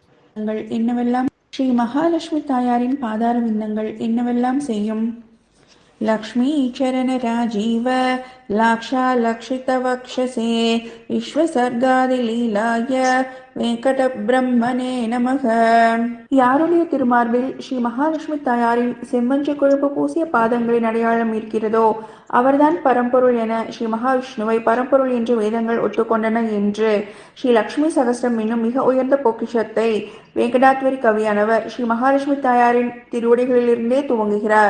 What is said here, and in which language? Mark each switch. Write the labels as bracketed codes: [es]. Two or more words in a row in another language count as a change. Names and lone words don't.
[ta] என்னவெல்லாம் ஸ்ரீ மகாலட்சுமி தாயாரின் பாதார விந்தங்கள் என்னவெல்லாம் செய்யும்? [sa] लक्ष्मी चरण राजीव लाक्षालक्षितवक्षसे विश्वसर्गादिलीलाय वेङ्कटब्रह्मणे नमः. [ta] யாருடைய திருமார்பில் ஸ்ரீ மகாலட்சுமி தாயாரின் செம்மஞ்சு கொழுப்பு பூசிய பாதங்களின் அடையாளம் இருக்கிறதோ அவர்தான் பரம்பொருள் என ஸ்ரீ மகாவிஷ்ணுவை பரம்பொருள் என்று வேதங்கள் ஒத்துக்கொண்டன என்று ஸ்ரீ லக்ஷ்மி சகஸ்ரம் என்னும் மிக உயர்ந்த பொக்கிஷத்தை வெங்கடாத்வரி கவியானவர் ஸ்ரீ மகாலட்சுமி தாயாரின் திருவடிகளிலிருந்தே துவங்குகிறார்.